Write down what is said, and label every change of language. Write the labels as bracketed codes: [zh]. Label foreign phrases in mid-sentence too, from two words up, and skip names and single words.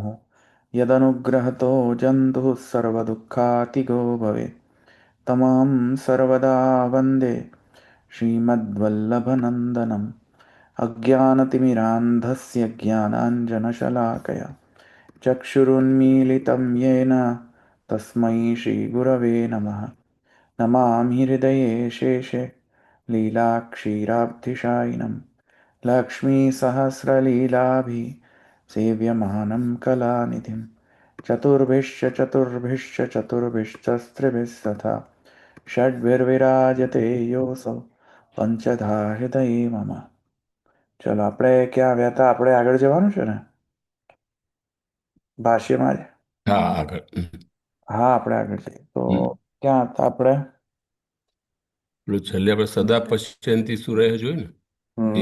[sa] यदनुग्रहतो जन्तुः सर्वदुःखातिगो भवेत् तमहं सर्वदा वन्दे श्रीमद्वल्लभनन्दनम् अज्ञानतिमिरान्धस्य ज्ञानाञ्जनशलाकया चक्षुरुन्मीलितं येन तस्मै श्रीगुरवे नमः नमामि हृदये शेषे लीलाक्षीराब्धिशायिनं लक्ष्मीसहस्रलीलाभिः सेव्यमानं कलानिधिं चतुर्भिश्च चतुर्भिश्च चतुर्भिश्चस्त्रिभिस्तथा षड्भिर्विराजते योऽसौ पञ्चधा हृदये मम. [gu] ચલો આપણે ક્યાં આવ્યા હતા? આપણે આગળ જવાનું છે ને ભાષ્યમાં જ? હા, આગળ. હા, આપણે આગળ જઈએ તો હમ. ક્યાં હતા આપણે? પેલું છેલ્લે આપણે [sa] सदा पश्यन्ती सुरय [gu] જોયું ને, એ